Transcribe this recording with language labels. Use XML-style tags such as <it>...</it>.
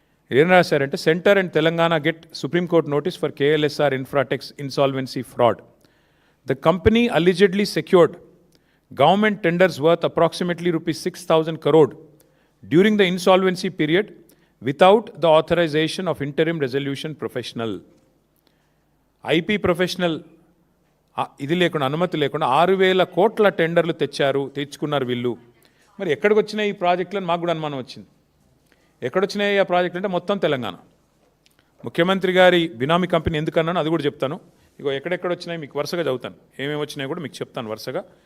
<te>ఏం రాశారంటే,</te> <en>Centre and Telangana get supreme court notice for KLSR Infratechs insolvency fraud. The company allegedly secured government tenders worth approximately rupees 6,000 crore during the insolvency period without the authorization of interim resolution professional.</en> <te>IP professional ఇది లేకుండా, అనుమతి లేకుండా 6,000 కోట్ల టెండర్లు తెచ్చుకున్నారు వీళ్ళు. మరి ఎక్కడికి వచ్చినాయి ఈ ప్రాజెక్టులను మాకు కూడా అనుమానం వచ్చింది. ఎక్కడొచ్చినాయి ఆ ప్రాజెక్టులు అంటే మొత్తం తెలంగాణ. ముఖ్యమంత్రి గారి బినామీ కంపెనీ ఎందుకన్నాను అది కూడా చెప్తాను. ఇగో ఎక్కడెక్కడ వచ్చినాయి మీకు వరుసగా చదువుతాను, ఏమేమి వచ్చినాయి కూడా మీకు చెప్తాను వరుసగా.</te>